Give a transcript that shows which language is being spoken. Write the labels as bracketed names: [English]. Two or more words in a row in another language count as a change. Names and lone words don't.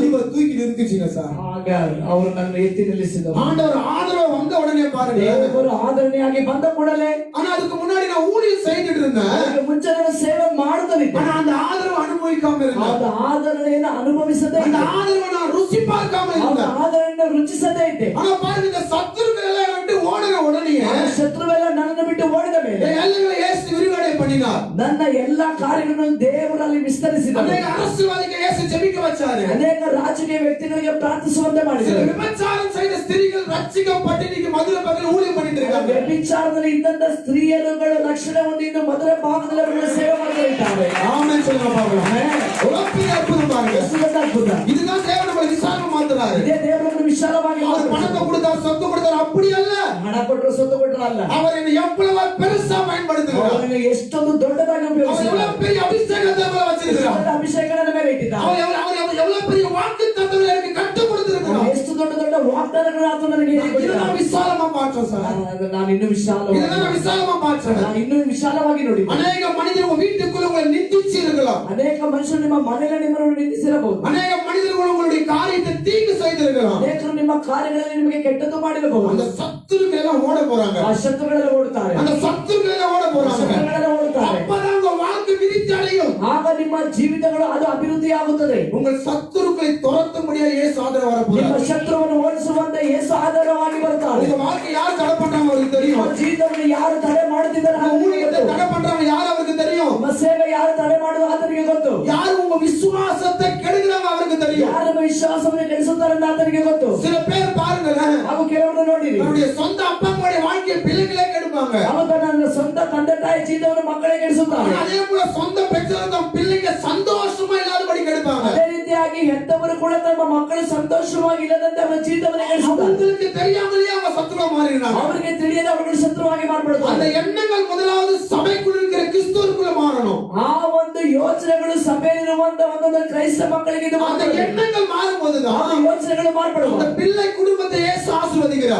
[Tamil] தூக்கி நிறுத்திச்சுங்க சார். [Kannada] ಆಗ ಅವರು ನನ್ನ ಎತ್ತಿ ನಿಲ್ಲಿಸಿದರು. [Tamil] ஆண்டவர் ஆதரவு வந்த உடனே பாருங்க. [Kannada] ದೇವರು ಆದರಣೆಯಾಗಿ ಬಂದ ಕೂಡಲೇ [Tamil] ஆனா அதுக்கு முன்னாடி நான் ஊழியம் செய்துட்டு இருந்தேன். [Kannada] ಅದಕ್ಕೆ ಮುಂಚೆ ನಾನು ಸೇವೆ ಮಾಡುತ್ತಲಿದ್ದೆ. [Tamil] ஆனா அந்த ஆதரவு அனுபவிக்காம இருந்தேன். [Kannada] ಆದ ಆದರಣೆಯನ್ನು ಅನುಭವಿಸದೇ [Tamil] அந்த [Kannada] ಇದ್ದೆ. [Tamil] ஆதரவை நான் ருசி பார்க்காம [Kannada] ಆದ [Tamil] இருந்தேன். [Kannada] ಆದರಣೆಯನ್ನು ರುಚಿಸದೇ ಇದ್ದೆ. [Tamil] ஆனா பாருங்க, இந்த சத்துருக்கள் எல்லாம் விட்டு ஓடின உடனே [Kannada] ಆ ಶತ್ರುವೆಲ್ಲ ನನ್ನನ್ನು ಬಿಟ್ಟು ಓಡಿದ ಮೇಲೆ [Tamil] என் எல்லைகளை இயேசு விரிவடை பண்ணினார். [Kannada] ನನ್ನ ಎಲ್ಲಾ ಕಾರ್ಯಗಳನ್ನು ದೇವರಲ್ಲಿ ವಿಸ್ತರಿಸಿದರು. [Tamil] அநேக அரசியல்வாதிக்கு இயேசு ஜெபிக்க வச்சாரு. [Kannada] ಅನೇಕ ರಾಜಕೀಯ ವ್ಯಕ್ತಿಗಳಿಗೆ ಪ್ರಾರ್ಥಿಸುವಂತೆ [Tamil] சில [Kannada] ಮಾಡಿದರು. [Tamil] விபச்சாரம் செய்த ஸ்திரீகள் ரட்சிக்கப்பட்டு இன்னைக்கு மதுரை பக்கத்துல ஊழியம் பண்ணிட்டு இருக்காங்க. [Kannada] ವ್ಯಭಿಚಾರದಲ್ಲಿ ಇದ್ದಂತ ಸ್ತ್ರೀಯರುಗಳು ರಕ್ಷಣೆ ಹೊಂದಿ ಇನ್ನು ಮಧುರ ಭಾಗದಲ್ಲಿ ಅವರಿಗೆ ಸೇವೆ ಮಾಡ್ತಿದ್ದಾರೆ. [Tamil] ஆமென் சொல்லுங்க பாருங்க. உலகத்திலே அற்புதம் பாருங்க. [Kannada] ಅದ್ಭುತ. [Tamil] இதுதான் தேவன் நம்மளை விசாலமா மாத்துறாரு. [Kannada] ಇದೇ ದೇವರನ್ನು ವಿಶಾಲವಾಗಿ [Tamil] அவர் பணத்தை கொடுத்தார், சொத்து கொடுத்தார், அப்படி அல்ல. [Kannada] ಹಣ ಕೊಟ್ಟರು ಸೊತ್ತು ಕೊಟ್ಟರು ಅಲ್ಲ. [Tamil] அவர் என்னை எவ்வளவு பெருசா பயன்படுத்துகிறார். [Kannada] ಅವನು ನಿನಗೆ ಎಷ್ಟೊಂದು ದೊಡ್ಡದಾಗಿ [Tamil] அவர் [Kannada] ಉಪಯೋಗಿಸಿದ್ದಾನೆ. [Tamil] எவ்வளவு பெரிய அபிஷேகத்தை மேல வச்சிருக்கிறார். [Kannada] ದೊಡ್ಡ ಅಭಿಷೇಕನ ಮೇಲೆ ಇಟ್ಟಿದ್ದಾನೆ. [Tamil] அவர் எவ்வளவு பெரிய வாக்குத்தத்தங்களை எனக்கு கற்றுக் கொடுத்திருக்கிறார். [Kannada] ಅವನು ಎಷ್ಟು ದೊಡ್ಡ ದೊಡ್ಡ ವಾಗ್ದಾನಗಳನ್ನು ಆತನು ನನಗೆ ಇದನ್ನ ಹೇಳಿಕೊಟ್ಟಿದ್ದಾನೆ. [Tamil] விசாலமா பார்த்தோம் சார். [Kannada] ನಾನು ಇನ್ನೂ ವಿಶಾಲವಾಗಿ [Tamil] இதெல்லாம் விசாலமா பார்த்தோம். [Kannada] ನಾನು ಇನ್ನೂ ವಿಶಾಲವಾಗಿ ನೋಡಿ. [Tamil] அநேக மனிதர் உங்க வீட்டுக்குள்ள உங்களை நிந்திச்சு இருக்கலாம். [Kannada] ಅನೇಕ ಮನುಷ್ಯರು ನಿಮ್ಮ ಮನೆಯಲ್ಲಿ ನಿಮ್ಮನ್ನು ನಿಂದಿಸಿರಬಹುದು. [Tamil] அநேக மனிதர்கள் உங்களுடைய காரியத்தை தீங்கு செய்திருக்கலாம். [Kannada] ಅನೇಕರು ನಿಮ್ಮ ಕಾರ್ಯಗಳಲ್ಲಿ ನಿಮಗೆ ಕೆಟ್ಟದ್ದು ಮಾಡಿರಬಹುದು. [Tamil] அந்த சத்துருக்கள் எல்லாம் ஓட போறாங்க. [Kannada] ಆ ಶತ್ರುಗಳೆಲ್ಲ ಓಡುತ್ತಾರೆ. [Tamil] அந்த சத்துருக்கள் எல்லாம் ஓட போறாங்க. [Kannada] ಶತ್ರುಗಳೆಲ್ಲ ಓಡುತ್ತಾರೆ. [Tamil] அப்பதான் உங்க வாழ்க்கை விருத்தி அடையும். [Kannada] ಆಗ ನಿಮ್ಮ ಜೀವಿತಗಳು ಅದು ಅಭಿವೃದ್ಧಿ ಆಗುತ್ತದೆ. [Tamil] உங்கள் சத்துருக்களை துரத்தும்படியா இயேசு ஆதரவு வர [Kannada] ನಿಮ್ಮ [Tamil] போறார். [Kannada] ಶತ್ರುವನ್ನು ಓಡಿಸುವಂತೆ ಯೇಸು ಆಧಾರವಾಗಿ ಬರ್ತಾರೆ. [Tamil] உங்க வாழ்க்கை யார் தடை பண்றாங்க அவருக்கு தெரியும். [Kannada] ನಿಮ್ಮ ಜೀವಿತವನ್ನು ಯಾರು ತಡೆ ಮಾಡುತ್ತಿದ್ದಾರೆ [Tamil] உங்க ஊழியத்தை தடை பண்றாங்க யார் அவருக்கு தெரியும். [Kannada] ನಿಮ್ಮ ಸೇವೆ ಯಾರು ತಡೆ ಮಾಡುವುದು ಆತನಿಗೆ ಗೊತ್ತು. [Tamil] யார் உங்க விசுவாசத்தை கெடுக்கிறாங்க அவருக்கு தெரியும். [Kannada] ಯಾರು ನಿಮ್ಮ ವಿಶ್ವಾಸವನ್ನು ಕೆಡಿಸುತ್ತಾರೆ ಅಂತ ಆತನಿಗೆ ಗೊತ್ತು. [Tamil] சில பேர் பாருங்களேன், [Kannada] ಹಾಗೂ ಕೆಲವರು ನೋಡಿರಿ, [Tamil] அவருடைய சொந்த அப்பா அம்மாவுடைய வாழ்க்கையை பிள்ளைகளே கெடுப்பாங்க. [Kannada] ಅವರು ನನ್ನ ಸ್ವಂತ ತಂದೆ ತಾಯಿ ಜೀವಿತವನ್ನು ಮಕ್ಕಳೇ ಕೆಡಿಸುತ್ತಾರೆ. [Tamil] அதே போல சொந்த பெற்றோர் தம் பிள்ளைங்க சந்தோஷமா இல்லாதபடி கெடுப்பாங்க. [Kannada] ಅದೇ ರೀತಿಯಾಗಿ ಹೆತ್ತವರು ಕೂಡ ತಮ್ಮ ಮಕ್ಕಳು ಸಂತೋಷವಾಗಿ ಇಲ್ಲದಂತೆ ಅವರ ಜೀವಿತವನ್ನು ಕೆಡಿಸುತ್ತಾರೆ. [Tamil] அவங்களுக்கு தெரியாமலேயே அவங்க சத்துருவா மாறிடுறாங்க. [Kannada] ಅವರಿಗೆ ತಿಳಿಯದೆ ಅವರನ್ನು ಶತ್ರುವಾಗಿ [Tamil] அந்த [Kannada] ಮಾಡಿಬಿಡುತ್ತಾರೆ. [Tamil] எண்ணங்கள் முதலாவது சபைக்குள்ள இருக்கிற கிறிஸ்துவுக்குள்ள மாறணும். [Kannada] ಆ ಒಂದು ಯೋಚನೆಗಳು ಸಭೆಯಲ್ಲಿರುವಂತ ಒಂದೊಂದು ಕ್ರೈಸ್ತ ಮಕ್ಕಳಿಗೆ ಇದು [Tamil] அந்த [Kannada] ಮಾತ್ರ. [Tamil] எண்ணங்கள் மாறும்போதுதான் [Kannada] ಆ ಯೋಚನೆಗಳು ಮಾರ್ಪಡುವ. [Tamil] அந்த பிள்ளை குடும்பத்தை இயேசு ஆசீர்வதிக்கிறார்.